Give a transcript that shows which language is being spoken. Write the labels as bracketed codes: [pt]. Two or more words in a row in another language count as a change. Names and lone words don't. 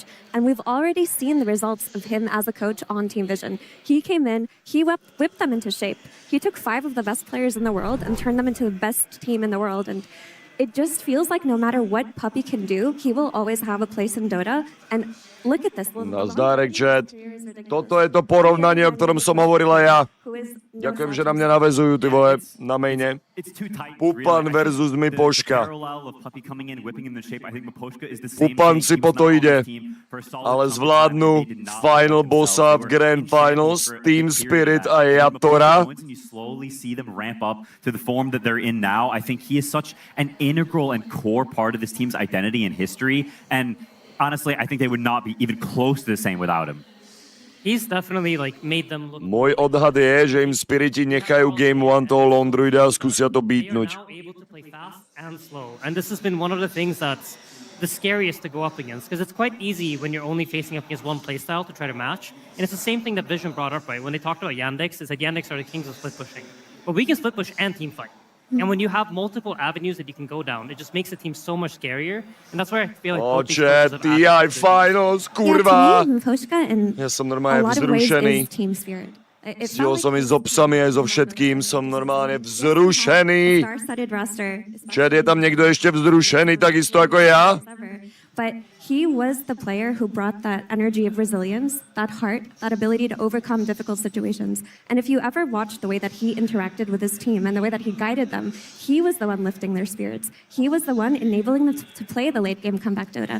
[en] And we've already seen the results of him as a coach on Team Vision. He came in, he whipped them into shape. He took 5 of the best players in the world and turned them into the best team in the world. And it just feels like no matter what Puppy can do, he will always have a place in Dota. And look at this. [sk] Nazdárek, chat. Toto je to porovnanie, o ktorom som hovorila ja. Ďakujem, že na mňa navezujú, [cs] ty vole, [sk] na maine. Pupan versus Mipoška. Pupan si po to ide, ale zvládnu final bossa v Grand Finals, Team Spirit a Yatora. [en] You slowly see them ramp up to the form that they're in now. I think he is such an integral and core part of this team's identity and history. And honestly, I think they would not be even close to the same without him. He's definitely made them look... [sk] Môj odhad je, že im Spiriti nechajú Game 1 toho Londruida a skúsia to beatnúť. [en] And slow. And this has been one of the things that's the scariest to go up against, because it's quite easy when you're only facing up against one playstyle to try to match. And it's the same thing that Vision brought up, right? When they talked about Yandex, is that Yandex are the kings of split pushing. But we can split push and team fight. And when you have multiple avenues that you can go down, it just makes the team so much scarier. And that's why I feel like... [sk] Oče, TI Finals, kurva! [en] Yeah, to me, Mipoška in [sk] Ja som [en] a [sk] normálne [en] lot of ways [sk] vzrušený. [en] is team spirit. [sk] Stihol som ísť so psami aj so všetkým, som normálne vzrušený. [en] Star-studded roster. [sk] Čet, je tam niekto ešte vzrušený, takisto ako ja? [en] But he was the player who brought that energy of resilience, that heart, that ability to overcome difficult situations. And if you ever watched the way that he interacted with his team and the way that he guided them, he was the one lifting their spirits. He was the one enabling them to play the late game comeback Dota.